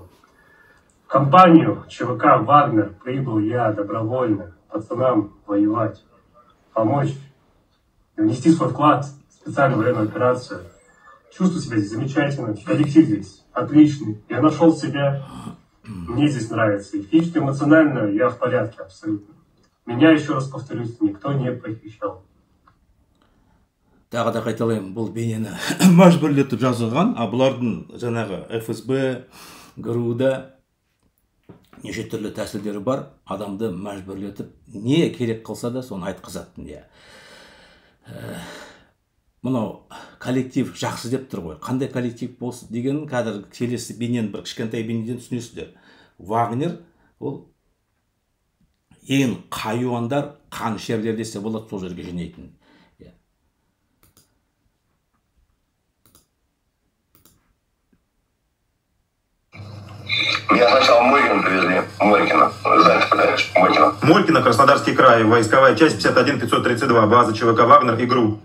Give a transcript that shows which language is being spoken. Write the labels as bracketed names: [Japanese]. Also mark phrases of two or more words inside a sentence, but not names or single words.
[Russian] В компанию ЧВК «Вагнер» прибыл я добровольно пацанам воевать, помочь, внести свой вклад в специальную военную операцию. Чувствую себя здесь замечательно, коллектив здесь отличный. Я нашел себя, мне здесь нравится. И физически, эмоционально я в порядке абсолютно. Меня, еще раз повторюсь, никто не похищал. [Kazakh] Тағы да қайталаймын, бұл бейнені мәжбүрлетіп жазылған, бұлардың жаңағы ФСБ, ГРУ-да неше түрлі тәсілдері бар, адамды мәжбүрлетіп, не керек қылса да соны айтқызатын. Мұнау коллектив жақсы деп тұр ғой. Қандай коллектив болсын дегенін қазір келесі бейнен, бір кішкентай бейнеден түсінесіздер. Вагнер ол ең қайуандар, қанішерлер десе болады, сол жерге жинайтын. [Russian] Меня сначала Молькино привезли. Молькино. Знаете, куда это? Молькино. Молькино, Краснодарский край. Войсковая часть 51-532. База ЧВК «Вагнер» и ГРУ.